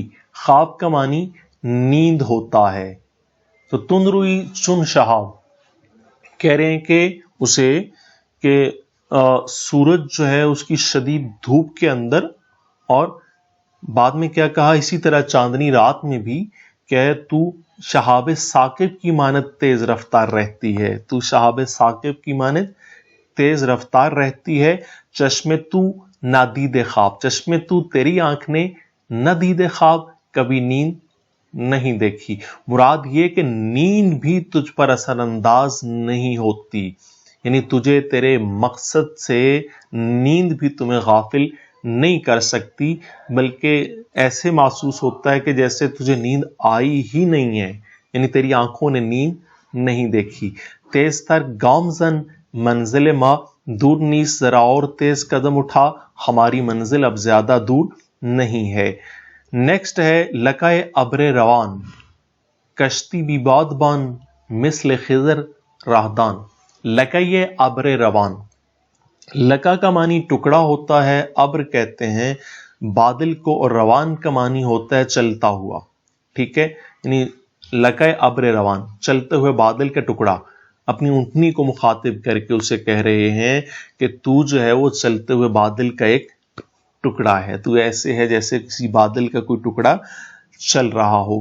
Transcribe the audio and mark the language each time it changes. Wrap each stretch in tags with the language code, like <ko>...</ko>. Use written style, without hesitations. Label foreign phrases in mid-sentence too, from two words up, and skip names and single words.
<ur>خواب کا معنی نیند ہوتا ہے۔</ur> <fa>تو تند روئی چون شہاب</fa> <ur>کہہ رہے ہیں کہ اسے کہ سورج جو ہے اس کی شدید دھوپ کے اندر، اور بعد میں کیا کہا، اسی طرح چاندنی رات میں بھی کہ تو شہاب ثاقب کی مانند تیز رفتار رہتی ہے، تو شہاب ثاقب کی مانند تیز رفتار رہتی ہے۔</ur> <fa>چشم تو نادید خواب، چشم تو</fa> <ur>تیری آنکھ نے</ur> <fa>نادید خواب</fa> <ur>کبھی نیند نہیں دیکھی۔ مراد یہ کہ نیند بھی تجھ پر اثر انداز نہیں ہوتی، یعنی تجھے تیرے مقصد سے نیند بھی تمہیں غافل نہیں کر سکتی، بلکہ ایسے محسوس ہوتا ہے کہ جیسے تجھے نیند آئی ہی نہیں ہے، یعنی تیری آنکھوں نے نیند نہیں دیکھی۔</ur> <fa>تیز تر گام زن منزل ما دور نیست،</fa> <ur>ذرا اور تیز قدم اٹھا، ہماری منزل اب زیادہ دور نہیں ہے۔ نیکسٹ ہے</ur> <fa>لقائے ابر روان، کشتی بھی بادبان مثل خضر راہدان۔ لقائے ابر روان،</fa> <ur>لقا کا معنی ٹکڑا ہوتا ہے، ابر کہتے ہیں بادل کو، اور روان کا معنی ہوتا ہے چلتا ہوا، ٹھیک ہے، یعنی</ur> <fa>لقائے ابر روان،</fa> <ur>چلتے ہوئے بادل کا ٹکڑا۔ اپنی اونٹنی کو مخاطب کر کے اسے کہہ رہے ہیں کہ تو جو ہے وہ چلتے ہوئے بادل کا ایک ٹکڑا ہے، تو ایسے ہے جیسے کسی بادل کا کوئی ٹکڑا چل رہا ہو۔</ur>